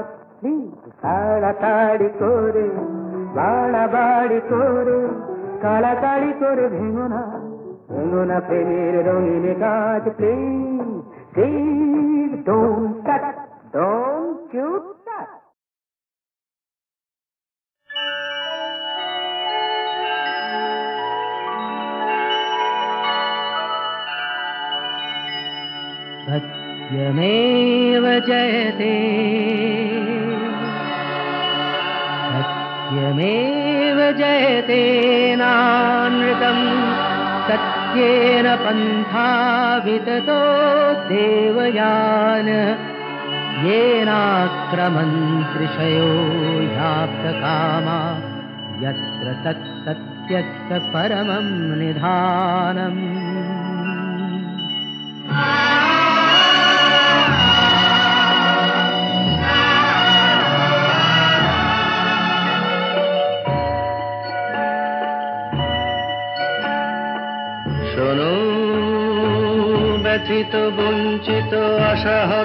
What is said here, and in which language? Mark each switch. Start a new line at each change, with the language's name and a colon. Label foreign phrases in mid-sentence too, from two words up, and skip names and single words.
Bangla: তাড়াতাড়ি করে বাড়াবাড়ি করে কাড়াকাড়ি করে ভেঙো না, ভেঙো না প্রেমের রঙিন কাজ।
English: please please don't touch, don't you touch.
Sanskrit: सत्यमेव जयते सत्यमेव जयते नानृतम् सत्येन पन्था विततो देवयान येनाक्रमन्त्रिषयो ह्याप्तकामा यत्र तत्सत्यस्य परमं निधानम्।
Bangla: শোনো ব্যথিত বঞ্চিত আশাহত